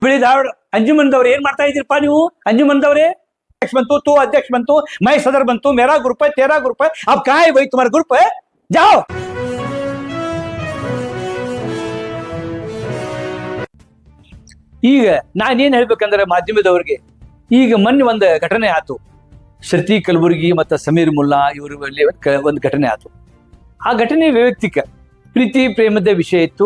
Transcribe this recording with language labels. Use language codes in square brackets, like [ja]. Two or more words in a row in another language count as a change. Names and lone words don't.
[kn] ಧಾರವಾಡ ಅಂಜುಮನ್ದವ್ರು ಏನ್ ಮಾಡ್ತಾ ಇದ್ದೀರಪ್ಪ ನೀವು? [hi] ಅಂಜುಮನ್ದವ್ರೆ अध्यक्ष बनतो, तू अध्यक्ष बनतो, मैं सदर बनतो, मेरा ग्रुप है, तेरा ग्रुप है, अब कहाँ है भाई तुम्हारा ग्रुप है? जाओ। [kn] ಈಗ ನಾನೇನ್ ಹೇಳ್ಬೇಕಂದ್ರೆ ಮಾಧ್ಯಮದವ್ರಿಗೆ, ಈಗ ಮೊನ್ನೆ ಒಂದು ಘಟನೆ ಆಯ್ತು. ಶ್ರುತಿ ಕಲಬುರ್ಗಿ ಮತ್ತು ಸಮೀರ್ ಮುಲ್ಲಾ ಇವರು ಒಂದು ಘಟನೆ ಆಯ್ತು. ಆ ಘಟನೆ ವೈಯಕ್ತಿಕ ಪ್ರೀತಿ ಪ್ರೇಮದ ವಿಷಯ ಇತ್ತು.